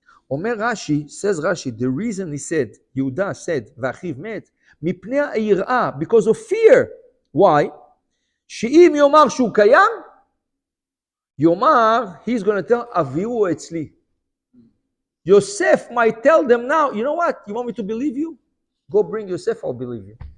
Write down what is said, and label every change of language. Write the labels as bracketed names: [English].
[Hebrew] אומר רש"י, [English] says Rashi, the reason he said, יהודה said, [Hebrew] ואחיו מת, מפני היראה, [English] because of fear. Why? [Hebrew] שאם יאמר שהוא קיים, יאמר, [English] he's going to tell, [Hebrew] אביהו אצלי. [English] Yosef might tell them now, you know what? You want me to believe you? Go bring Yosef, I'll believe you.